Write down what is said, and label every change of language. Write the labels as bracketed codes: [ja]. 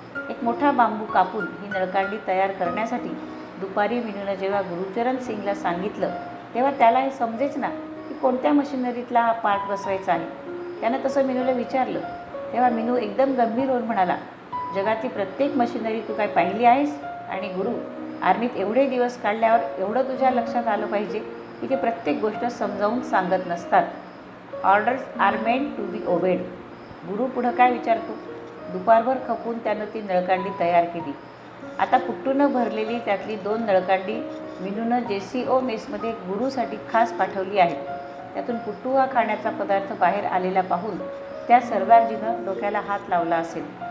[mr] एक मोठा बांबू कापून ही नळकांडी तयार करण्यासाठी दुपारी मीनूनं जेव्हा गुरुचरण सिंगला सांगितलं तेव्हा त्याला हे समजेच ना की कोणत्या मशिनरीतला हा पार्ट बसवायचा आहे. त्यानं तसं मीनूला विचारलं तेव्हा मीनू एकदम गंभीर होऊन म्हणाला, जगातली प्रत्येक मशिनरी तू काय पाहिली आहेस? आणि गुरु, आर्मीत एवढे दिवस काढल्यावर एवढं तुझ्या लक्षात आलं पाहिजे की ते प्रत्येक गोष्ट समजावून सांगत नसतात. [en] Orders are meant to be obeyed. [mr] गुरु पुढं काय विचारतो? दुपारभर खपून त्यानं ती नळकांडी तयार केली. आता पुट्टूनं भरलेली त्यातली 2 नळकांडी मीनूनं JCO मेसमध्ये गुरुसाठी खास पाठवली आहे. त्यातून पुट्टू हा खाण्याचा पदार्थ बाहेर आलेला पाहून त्या सरदारजीनं डोक्याला हात लावला असेल.